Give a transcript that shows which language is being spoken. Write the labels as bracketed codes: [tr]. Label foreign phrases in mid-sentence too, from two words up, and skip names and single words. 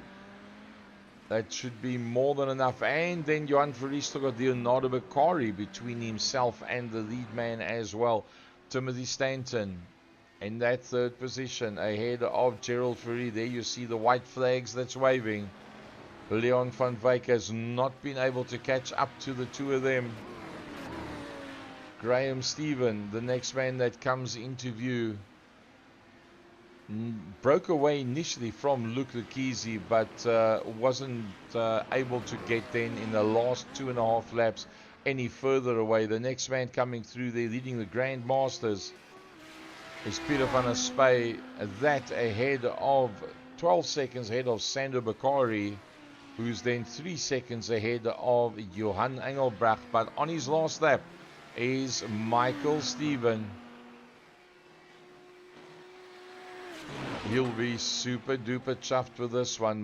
[en] That should be more than enough. And then Johan Fourie still got Leonardo Bakari between himself and the lead man as well. Timothy Stanton in that third position ahead of Gerald Fourie. There you see the white flags that's waving. Leon van Wyk has not been able to catch up to the two of them. Graham Stephen, the next man that comes into view, broke away initially from Luke Lukisi, but wasn't able to get then in the last 2.5 laps any further away. The next man coming through there leading the Grand Masters is Peter van der Spey, that ahead of 12 seconds ahead of Sandro Bakari, who's then 3 seconds ahead of Johan Engelbrecht. But on his last lap is Michael Stephen. He'll be super duper chuffed with this one.